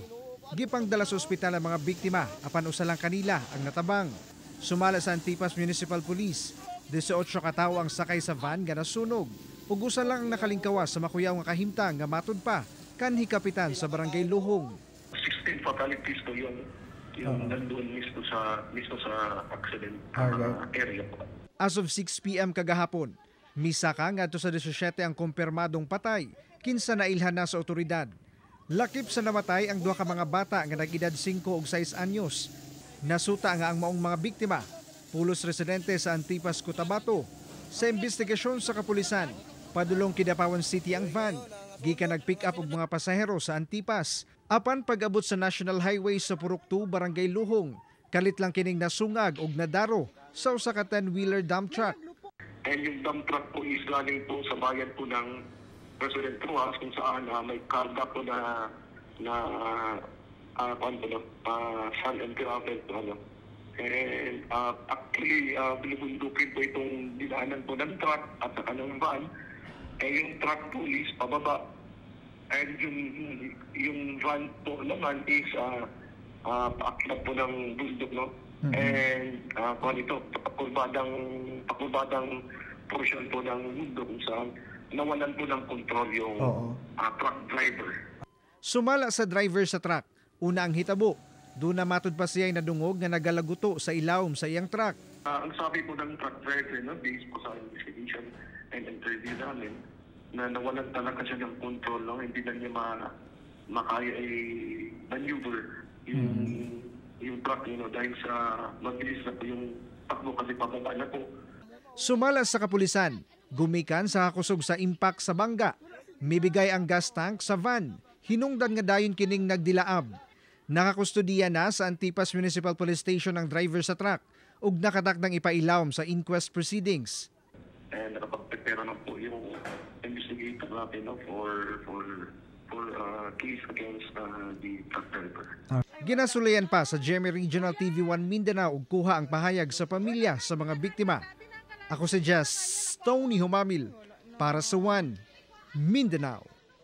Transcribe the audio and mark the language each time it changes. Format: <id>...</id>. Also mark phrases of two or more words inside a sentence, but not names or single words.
<ceb>Gipangdala sa ospital ang mga biktima apan usa lang kanila ang natabang. Sumala sa Antipas Municipal Police, 18 ka tawo ang sakay sa van nga nasunog. Ug usa lang ang nakalingkawas sa makuyaw nga kahimtang nga matud pa kanhi kapitan sa Barangay Luhong.</ceb> <tl>16 fatalities to yung nandoon mismo sa</tl> <en>accident area</en> <tl>po.</tl> <en>As of 6 p.m.</en> <ceb>kagahapon, misa ka ngadto sa 17 ang kumpirmadong patay, kinsa nailhan na sa otoridad. Lakip sa namatay ang duha ka mga bata nga nag-edad 5 ug 6 anyos. Nasuta nga ang maong mga biktima, pulos residente sa Antipas, Cotabato. Sa investigasyon sa kapulisan, padulong Kidapawan City ang van. Gikan nag-pick up og mga pasahero sa Antipas. Apan pag-abot sa National Highway sa Purok 2, Barangay Luhong, kalit lang kining nasungag og nadaro sa usa ka 10-wheeler</ceb> <en>dump truck.</en> <tl>And yung</tl> <en>dump truck</en> <tl>po is galing po sa bayan po ng President Ruas kung saan may karga po na</tl> <en>sand and gravel</en> <tl>po. And actually, binubundukin po itong dinaanan po ng truck at saka ng van. Yung truck po is pababa. And yung van po naman is paakyat po ng bundok, no? And kung ito, pakurbadang portion po ng bundok kung saan nawalan po ng control yung truck driver.</tl> <ceb>Sumala sa driver sa truck, una ang hitabo. Doon na matud pa siya'y nadungog na nagalaguto sa ilawom sa iyang truck.</ceb> <tl>Ang sabi po ng truck driver, no, based po sa</tl> <en>investigation and interview</en> <tl>namin, na nawalan talaga siya ng control, no? Hindi na niya makaya maneuver yung truck, dahil sa mabilis na po yung takbo kasi pababa na po.</tl> <ceb>Sumala sa kapulisan, gumikan sa kakusog sa impact sa bangga. Mibigay ang gas tank sa van. Hinungdan nga dayon kining nagdilaab. Nakakustudiya na sa Antipas Municipal Police Station ang driver sa truck ug nakatakdang ipailawom sa</ceb> <en>inquest proceedings.</en> <tl>And nakapag-prepare na po yung investigator natin,</tl> <en>no, for case against the truck driver.</en> <ceb>Ginasulayan pa sa GMA Regional TV1 Mindanao ug kuha ang pahayag sa pamilya sa mga biktima. Ako si Jess Tony Humamil para sa One Mindanao.</ceb>